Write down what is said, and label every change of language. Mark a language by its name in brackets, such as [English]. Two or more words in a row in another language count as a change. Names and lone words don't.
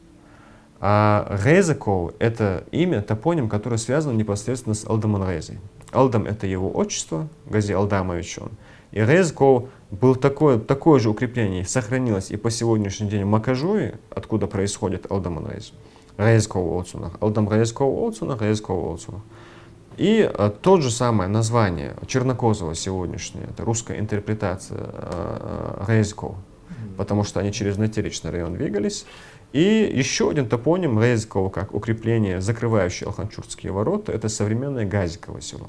[Russian] А Гейзеков — это имя, топоним, которое связано непосредственно с Алдамом Гейзи. Алдам — это его отчество, Гази Алдамович он. И Гейзеков был такое же укрепление, сохранилось и по сегодняшний день в Макажуе, откуда происходит Алдам Гейзи. Гейзеков Олцунах, Алдам Гейзеков Олцунах, Гейзеков Олцунах. И то же самое название Чернокозова сегодняшнее, это русская интерпретация Гейзеков, потому что они через Натеричный район двигались. И еще один топоним Гейзекова, как укрепление, закрывающее Алханчурские ворота, это современное Газиково село.